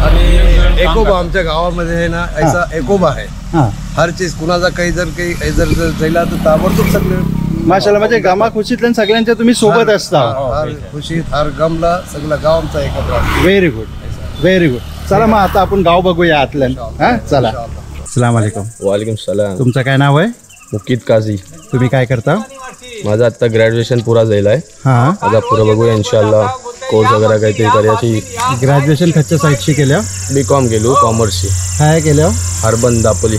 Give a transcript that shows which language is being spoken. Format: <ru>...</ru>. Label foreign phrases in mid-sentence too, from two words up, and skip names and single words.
<mr>आणि एकोबा आमच्या गावामध्ये आहे ना, ऐसा एकोबा आहे. हा</mr> <hi>हर चीज</hi> <mr>कुणाचा काही जर जायला तर ताबडतोब सगळे माशाअल्लाह. म्हणजे गमा खुशीतल्या सगळ्यांच्या तुम्ही सोबत असता. हर खुशीत हर गमला सगळं गाव आमचा एकत्र.</mr> <en>very good, very good.</en> <mr>चला मग आता आपण गाव बघूया आतलं. हा चला.</mr> <ar>السلام عليكم. وعليكم السلام.</ar> <mr>तुमचं काय नाव आहे? मुकीत काझी. तुम्ही काय करता? माझं आता ग्रॅज्युएशन पुरा झालेलं आहे. हा. आता पुरं बघूया इन्शाअल्लाह. कोर्स वगैरे काहीतरी करायची. ग्रॅज्युएशन खच्च्या साईडशी केल्या? BCom केलो, कॉमर्सची. काय केल्या? अर्बन दापोली.</mr>